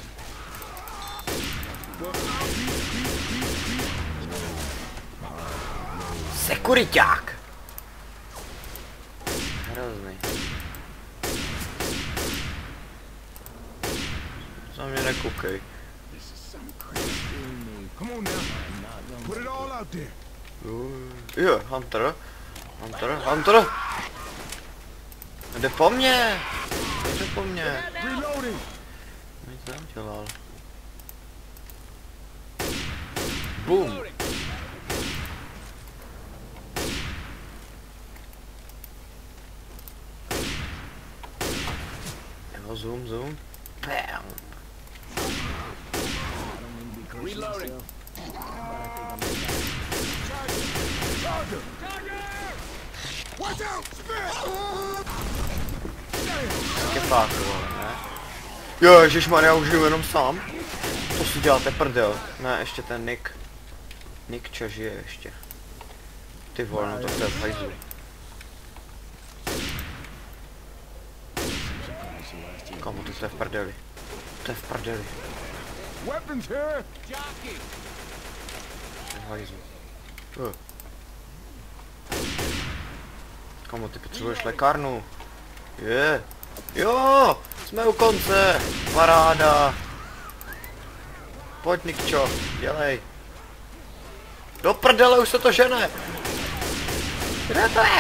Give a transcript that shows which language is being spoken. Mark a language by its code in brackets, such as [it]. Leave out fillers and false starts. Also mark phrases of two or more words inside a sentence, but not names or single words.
[cs] Sekuriťák! Hrozný. Co mě nekoukej. [en] Come on now. Put it all out there. [cs] Jo, Hunter. Hunter, Hunter! Jde po mně! Jde po mně! [en] Reloading. [cs] Nic neudělal. Boom! Jo, zoom, zoom. Bam! [en] Reloading. Watch out! [cs] Kefáku, vole, ne? Jo, ježišmarja, už jdu jenom sám. To si děláte prdel. Ne, ještě ten Nick. Nick čo žije ještě. Ty vole, no to je v hajzlu. Kamu, to je v prdeli. To je v prdeli. [en] Weapons here. [cs] To je v hajzlu. Kamu, ty potřebuješ lékárnu. Je. Jo, jsme u konce. Paráda. Pojď, Nikčo, dělej. Do prdele, už se to žene. Kde to je?